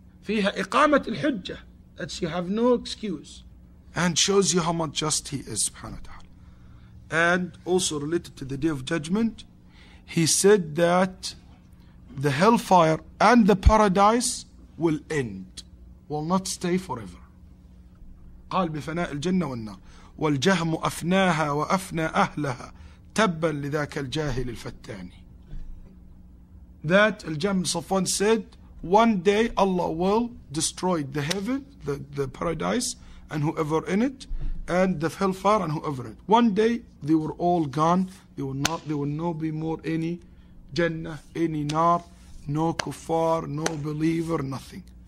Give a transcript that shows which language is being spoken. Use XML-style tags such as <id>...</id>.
<ar>فيها إقامة الحجة.</ar> <en>That you have no excuse. And shows you how much just He is, subhanahu wa ta'ala. And also related to the Day of Judgment, He said that the hellfire and the paradise will end, will not stay forever.</en> <ar>قال بفناء الجنة والنار والجهم أفناها وأفنى أهلها تبا لذاك الجاهل الفتاني.</ar> <en>That Al-Jahm Safwan said, one day Allah will destroy the heaven, the paradise, and whoever in it, and the hellfire and whoever in it. One day they were all gone. There will not be more any Jannah, any Nar, no kuffar, no believer, nothing.</en>